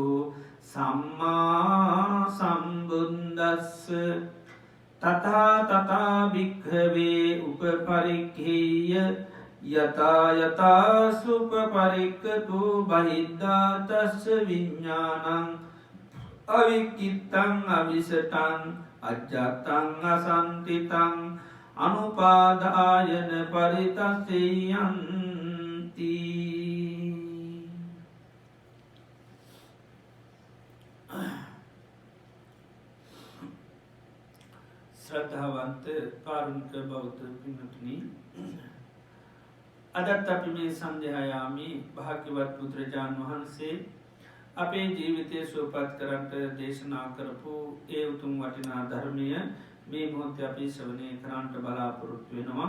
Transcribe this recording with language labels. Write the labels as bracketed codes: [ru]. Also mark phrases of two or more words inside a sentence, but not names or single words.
[pi] සම්මා සම්බුද්දස්ස තථා තථා භික්ඛවේ උපපරික්ඛේය යතා යතා සුපපරික්ඛතු බහිද්ධා තස්ස විඥානං අවික්කිත්තං අවිසටං අජ්ජත්තං අසන්තිතං අනුපාදායන පරිතස්සයන්ති. [si] ශ්‍රද්ධාවන්ත කාරුණික බෞද්ධ පින්වත්නි, අදත් අපි මේ සන්ධ්‍යායාමේ භාග්‍යවත් බුදුරජාණන් වහන්සේ අපේ ජීවිතය සුවපත් කරන්ට දේශනා කරපු ඒ උතුම් වටිනා ධර්මය මේ මොහොතේ අපි ශ්‍රවණය කරන්නට බලාපොරොත්තු වෙනවා.